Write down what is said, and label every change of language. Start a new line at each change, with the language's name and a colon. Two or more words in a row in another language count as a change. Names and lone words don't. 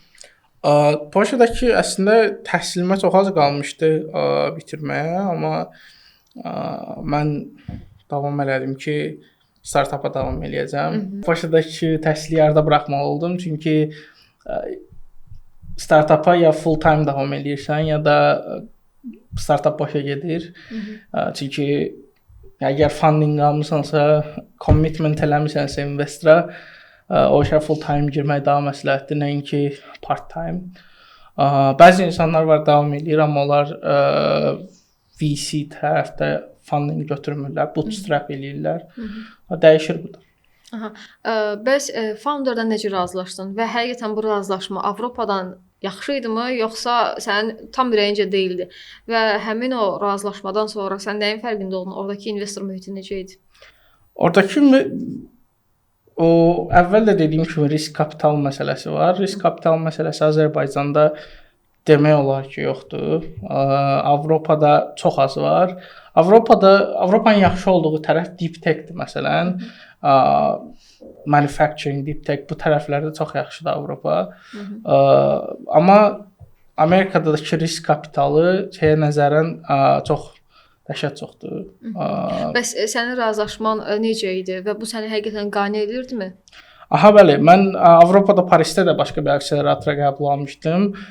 Azerbaijani: Polşadakı əslində təhsilimə çox az qalmışdı bitirməyə, amma mən davam elədim ki, startapa davam eləyəcəm. Polşadakı təhsili yarıda buraxmalı oldum, çünki startapa ya
English: full time
Azerbaijani: davam eləyirsən, ya da startap başa gedir. Çünki əgər funding almısansa, commitment eləmisənsə investora, o işə
English: full time
Azerbaijani: girmək daha məsləhətdir, nəinki
English: part time.
Azerbaijani: Bəzi insanlar var davam eləyir, amma onlar VC tərəfdə funding götürmürlər, bootstrap eləyirlər. Dəyişir bu da. Bəs founderdan necə razılaşdın və həqiqətən bu razılaşma Avropadan yaxşı idimi, yoxsa sənin tam ürəyincə deyildi və həmin o razılaşmadan sonra sən nəyin fərqində oldun? Oradakı investor mühiti necə idi? Oradakı o əvvəl də dediyim kimi risk kapital məsələsi var. Risk kapital məsələsi Azərbaycanda demək olar ki, yoxdur. Avropada çox az var. Avropanın yaxşı olduğu tərəf
English: deep tech-
Azerbaijani: dir məsələn. Manufacturing,
English: deep tech
Azerbaijani: bu tərəflərdə çox yaxşıdır Avropa. Amma Amerikadakı risk kapitalı şeyə nəzərən çox dəhşət çoxdur. Bəs sənin razılaşman necə idi və bu səni həqiqətən qane edirdimi? Bəli, mən Avropada Parisdə də başqa bir akseleratora qəbul almışdım.